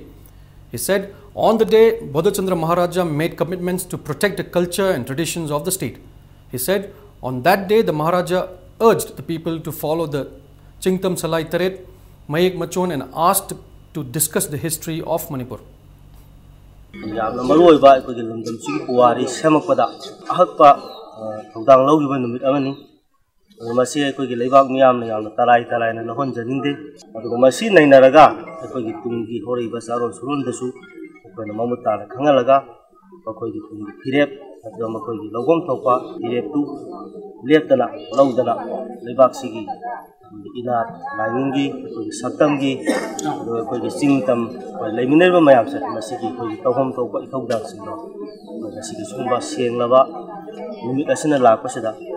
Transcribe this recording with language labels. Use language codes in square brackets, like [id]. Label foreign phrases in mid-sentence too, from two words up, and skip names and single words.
[en] He said, on the day, Bodhachandra Maharaja made commitments to protect the culture and traditions of the state. He said, on that day, the Maharaja urged the people to follow the Chingtam Salai Taret, Mayek Machon, and asked to discuss the history of Manipur. [mni] Masi aikogi leibak miyam na yamna talai na lahon janinde adugo masi nainaraga aikogi tungi horiba saron surun dasu akoina mamutana khangalaga akoigi tungi phirep adugo makoigi logom thokpa phirep tu leptana laudana leibak sigi ina lainingi akoigi saktamgi adugo akoigi singtam leiminarba mayam sa masigi akoigi tawham thokpa ithogdang singdo masigi sumba senglaba numit asina lakpasida